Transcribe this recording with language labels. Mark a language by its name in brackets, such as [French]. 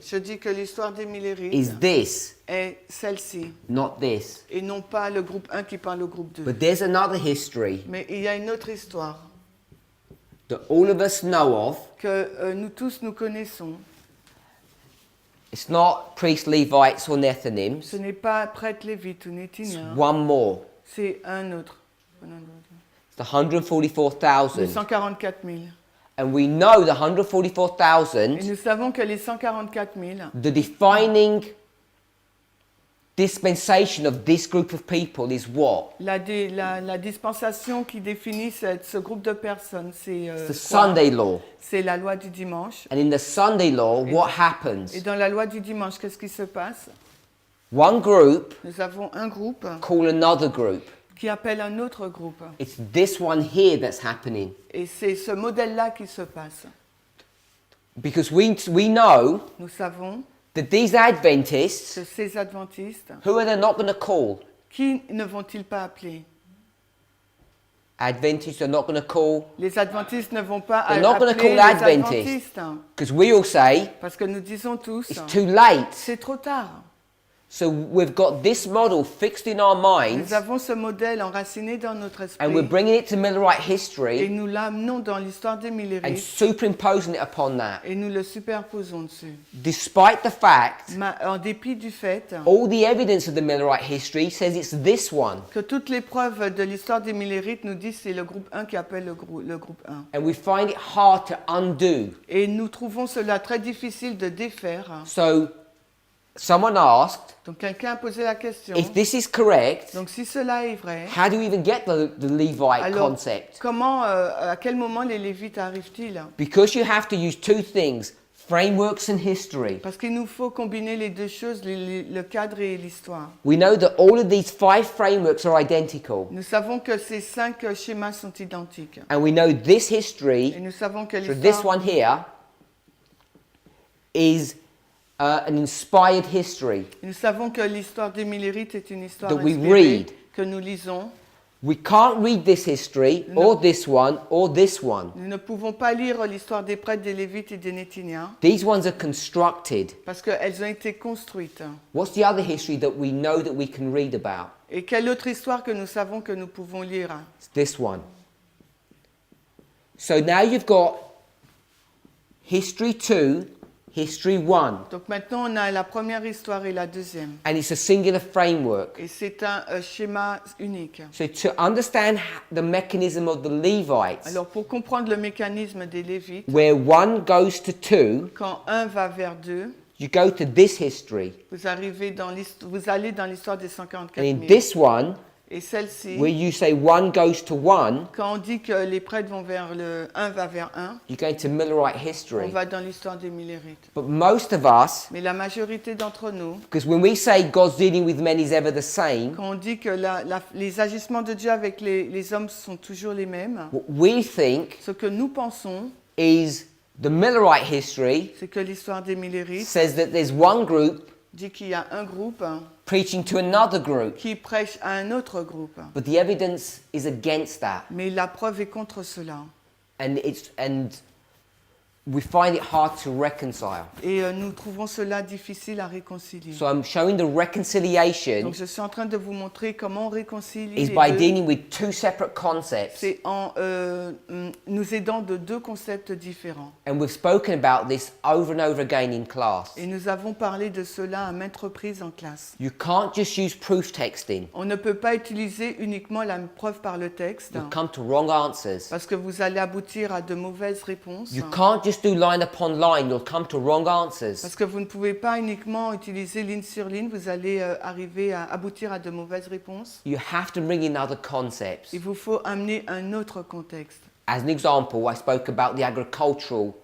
[French] Je dis que l'histoire des [English] is [French] Millérites [English] this, [French] est celle-ci, [English] not this. [French] et non pas le groupe 1 qui parle au groupe 2. [English] But there's another history [French] Mais il y a une autre histoire [English] that all of us know of. [French] que nous tous nous connaissons. [English] It's not priests, Levites, or Nethinims. [French] Ce n'est pas prêtre lévite ou [English] It's [French] nétinien, [English] one more. [French] c'est un autre. [English] It's the 144,000. [French] 144 000. [English] And we know the [French] Et [English] 144,000, [French] nous savons que les 144 000, [English] the defining dispensation of this group of people is what? [French] la dispensation qui définit ce groupe de personnes, c'est [English] It's the [French] quoi? [English] Sunday law. [French] C'est la loi du dimanche. [English] And in the Sunday law, what happens? [French] Et dans la loi du dimanche, qu'est-ce qui se passe? [English] One group [French] Nous avons un groupe [English] call another group. [French] qui appelle un autre groupe. [English] It's this one here that's happening. [French] Et c'est ce modèle-là qui se passe. [English] Because we know [French] Nous savons [English] that these Adventists, [French] que ces adventistes, [English] who are they not going to call? [French] qui ne vont-ils pas appeler? [English] Adventists are not going to call. [French] Les adventistes ne vont pas [English] They're not [French] appeler [English] gonna call [French] les [English] Adventists. [French] adventistes. [English] Because we all say, [French] Parce que nous disons tous, [English] it's too late. [French] c'est trop tard. [English] So we've got this model fixed in our minds, [French] Nous avons ce modèle enraciné dans notre [English] and we're [French] esprit [English] bringing it to Millerite [French] et [English] history [French] nous l'amenons dans l'histoire des [English] and [French] Millérites [English] superimposing it upon that. [French] et nous le superposons dessus. [English] Despite the fact, [French] En dépit du fait [English] all the evidence of the Millerite history says it's this one. [French] que toutes les preuves de l'histoire des Millérites nous disent que c'est le groupe 1 qui appelle le groupe 1. [English] And we find it hard to undo. [French] Et nous trouvons cela très difficile de défaire. [English] So someone asked, [French] Donc quelqu'un a posé la question. [English] if this is correct, [French] Donc si cela est vrai, [English] how do we even get the Levite [French] alors [English] concept? [French] comment, à quel moment les Lévites arrivent-ils? [English] Because you have to use two things, frameworks and history. [French] Parce qu'il nous faut combiner les deux choses, le cadre et l'histoire. [English] We know that all of these 5 frameworks are identical. [French] Nous savons que ces 5 schémas sont identiques. [English] And we know this history, [French] Et nous savons que [English] so this [French] l'histoire, [English] one here, is an inspired history. [French] nous savons que l'histoire des Millérites est une histoire [English] That we [French] inspirée [English] read. [French] que nous lisons. [English] We can't read this history, or this one, or this one. [French] Nous ne pouvons pas lire l'histoire des prêtres, des Lévites et des Nétiniens [English] These ones are constructed. [French] parce qu'elles ont été construites. [English] What's the other history that we know that we can read about? [French] Et quelle autre histoire que nous savons que nous pouvons lire? [English] It's this one. So now you've got history 2, history 1, [French] Donc maintenant on a la première histoire et la deuxième. [English] and it's a singular framework. [French] Et c'est un schéma unique. [English] So to understand the mechanism of the Levites, [French] Alors pour comprendre le mécanisme des Lévites, [English] where 1 goes to 2, [French] quand un va vers 2, [English] you go to this history. [French] vous allez dans l'histoire des 144 [English] And [French] 000. [English] in this one, [French] Et celle-ci, [English] where you say 1 goes to 1, [French] quand on dit que les prêtres vont vers 1 va vers 1, [English] you're going to Millerite [French] on [English] history. [French] va dans l'histoire des Millérites. [English] But most of us, [French] Mais la majorité d'entre nous, [English] because when we say God's dealing with men is ever the same, [French] quand on dit que les agissements de Dieu avec les hommes sont toujours les mêmes, [English] what we think [French] ce que nous pensons, [English] is the Millerite history [French] c'est que l'histoire des Millérites [English] says that there's one group [French] dit qu'il y a un groupe [English] preaching to another group. [French] qui prêche à un autre groupe. [English] But the evidence is against that. [French] Mais la preuve est contre cela. [English] And we find it hard to reconcile. [French] Et nous trouvons cela difficile à réconcilier. [English] So I'm showing the reconciliation [French] Donc je suis en train de vous montrer comment on réconcilie [English] is [French] les [English] by [French] deux. [English] dealing with two separate concepts. [French] C'est en nous aidant de deux concepts différents. [English] And we've spoken about this over and over again in class. [French] Et nous avons parlé de cela à maintes reprises en classe. [English] You can't just use proof texting. [French] On ne peut pas utiliser uniquement la preuve par le texte [English] You'll come to wrong answers. [French] parce que vous allez aboutir à de mauvaises réponses. [English] You can't just do line upon line. You'll come to wrong answers. [French] Parce que vous ne pouvez pas uniquement utiliser ligne sur ligne, vous allez arriver à aboutir à de mauvaises réponses. [English] You have to bring in other concepts. [French] Il vous faut amener un autre contexte. [English] As an example, I spoke about the agricultural